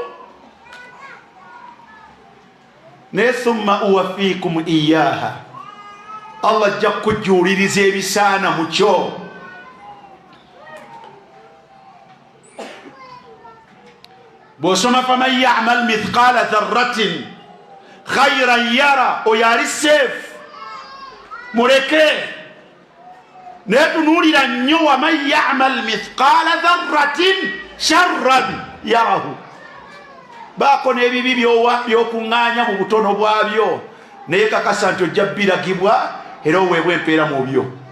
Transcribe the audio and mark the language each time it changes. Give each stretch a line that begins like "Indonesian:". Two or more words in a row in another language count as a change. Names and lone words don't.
Ganda: naye
Arabic: ثم أوفيكم إياها
Ganda: Allah ajja kujjuuliriza ebisaana mu kyo bw'osoma
Arabic: فمن يعمل مثقال ذرة خيرا يره
Ganda: oyo ali seefu muleke naye tunuulira nnyo
Arabic: ومن يعمل مثقال ذرة شرا يره
Ganda: baako n'ebibi byokuŋŋaanya mu butono bwabyo naye kakasa nti ojja biragibwa era oweebwa empeera mu byo